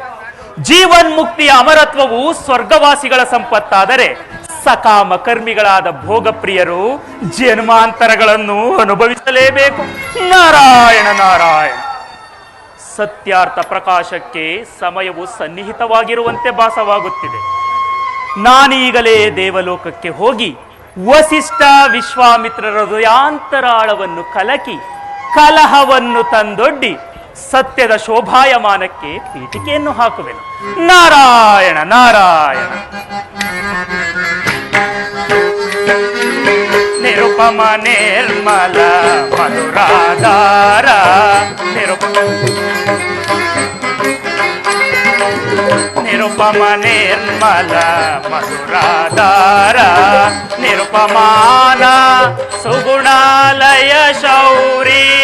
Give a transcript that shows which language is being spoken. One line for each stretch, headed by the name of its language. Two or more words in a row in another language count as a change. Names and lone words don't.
Kannada: ಜೀವನ್ಮುಕ್ತಿಯ ಅಮರತ್ವವು ಸ್ವರ್ಗವಾಸಿಗಳ ಸಂಪತ್ತಾದರೆ, ಸಕಾಮ ಕರ್ಮಿಗಳಾದ ಭೋಗಪ್ರಿಯರು ಜನ್ಮಾಂತರಗಳನ್ನು ಅನುಭವಿಸಲೇಬೇಕು. ನಾರಾಯಣ ನಾರಾಯಣ. ಸತ್ಯಾರ್ಥ ಪ್ರಕಾಶಕ್ಕೆ ಸಮಯವು ಸನ್ನಿಹಿತವಾಗಿರುವಂತೆ ಭಾಸವಾಗುತ್ತಿದೆ. ನಾನೀಗಲೇ ದೇವಲೋಕಕ್ಕೆ ಹೋಗಿ ವಸಿಷ್ಠ ವಿಶ್ವಾಮಿತ್ರರ ಹೃದಯಾಂತರಾಳವನ್ನು ಕಲಕಿ ಕಲಹವನ್ನು ತಂದೊಡ್ಡಿ ಸತ್ಯದ ಶೋಭಾಯಮಾನಕ್ಕೆ ಪೀಠಿಕೆಯನ್ನು ಹಾಕುವೆನು. ನಾರಾಯಣ ನಾರಾಯಣ. ನಿರುಪಮ ನಿರ್ಮಲ ಮಧುರಾಧಾರ, ನಿರುಪಮ ನಿರ್ಮಲ ಮಧುರಾಧಾರ, ನಿರುಪಮಾನ ಸುಗುಣಾಲಯ ಶೌರಿ.